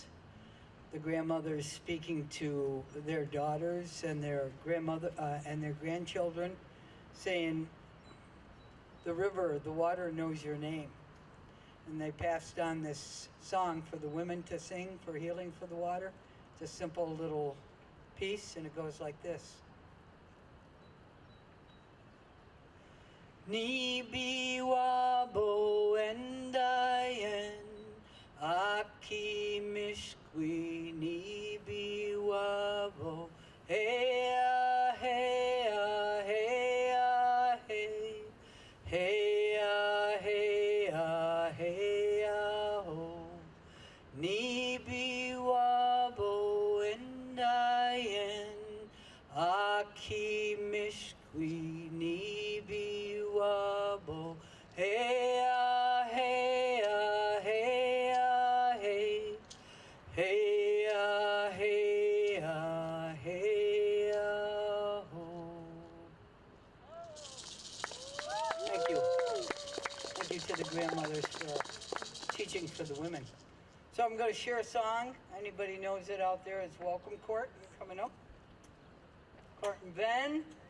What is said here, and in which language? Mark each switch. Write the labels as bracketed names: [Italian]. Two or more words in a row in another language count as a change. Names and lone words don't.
[English] The grandmothers speaking to their daughters and their grandmother and their grandchildren, saying, "The river, the water knows your name." And they passed on this song for the women to sing for healing for the water. It's a simple little piece, and it goes like this. [Ojibwa] Ni biwabo endayen aki mishkwi ni biwabo heya heya heya hey heya heya heya ho ni biwabo endayen aki mishkwi ni biwabo heya heya heya hey heya heya heya ho. [English] Thank you. Thank you to the grandmothers for teaching for the women. So I'm going to share a song. Anybody knows it out there? It's Welcome Court. You're coming up. Court and Ben.